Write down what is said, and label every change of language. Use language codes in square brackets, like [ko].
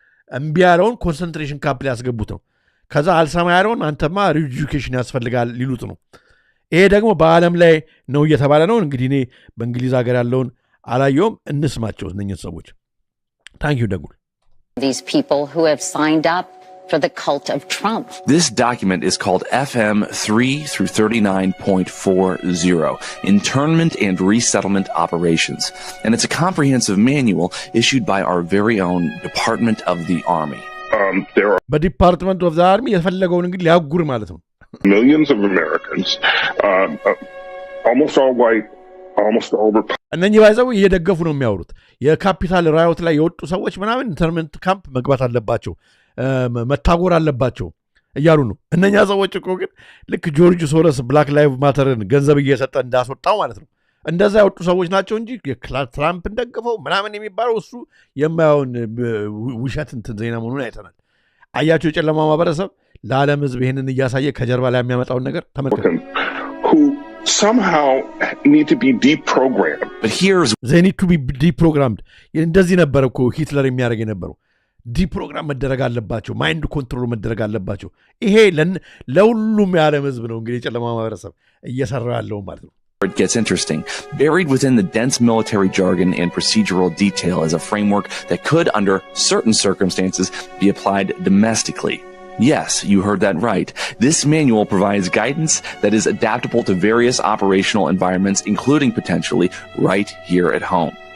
[am] እምቢ ያለውን ኮንሰንትሬሽን ካምፕ ላይ ያስገቡት ነው። ከዛ አልሰማ ያለውን አንተማ ሪኤጁኬሽን ያስፈልጋል ሊሉት ነው። ይሄ ደግሞ በዓለም ላይ ነው እየተባለ ነው። እንግዲህ እኔ በእንግሊዝ ሀገር ያለውን አላየውም። እንስማቸው እነኝህ ሰዎች። [en] ታንክ ዩ [am] ደጉል [en] These people who have signed up for the cult of Trump. This document is called FM 3 through 39.40, Internment and Resettlement Operations, and it's a comprehensive manual issued by our very own Department of the Army. [am] But Department of the Army የፈለገውን እንግዲህ ሊያጉር ማለት ነው። [en] Millions of Americans, almost all white, almost all [am] እነኚህ ባይዘው እየደገፉ ነው የሚያወሩት። የካፒታል ራዮት ላይ የወጡ ሰዎች ምናምን ኢንተርመንት ካምፕ መግባት አለባቸው፣ መታጎር አለባቸው እያሉ ነው። እነኛ ሰዎች እኮ ግን ልክ ጆርጅ ሶረስ ብላክ ላይቭ ማተርን ገንዘብ እየሰጠ እንዳስወጣው ማለት ነው። እንደዛ የወጡ ሰዎች ናቸው እንጂ ትራምፕን ደግፈው ምናምን የሚባለው እሱ የማየውን ውሸት እንትን ዜና መሆኑን አይተናል። አያቸው የጨለማ ማህበረሰብ ለዓለም ህዝብ ይህንን እያሳየ ከጀርባ ላይ የሚያመጣውን ነገር ተመልከቱ። [en] somehow need to be deprogrammed. But here's they need to be deprogrammed. [am] እንደዚህ ነበር እኮ ሂትለር የሚያደርግ የነበረው። ዲፕሮግራም መደረግ አለባቸው፣ ማይንድ ኮንትሮል መደረግ አለባቸው። ይሄ ለሁሉም የዓለም ህዝብ ነው እንግዲህ የጨለማ ማህበረሰብ እየሰራ ያለው ማለት ነው። [en] It gets interesting. Buried within the dense military jargon and procedural detail is a framework that could, under certain circumstances, be applied domestically. Yes, you heard that right. This manual provides guidance that is adaptable to various operational environments, including potentially right here at home.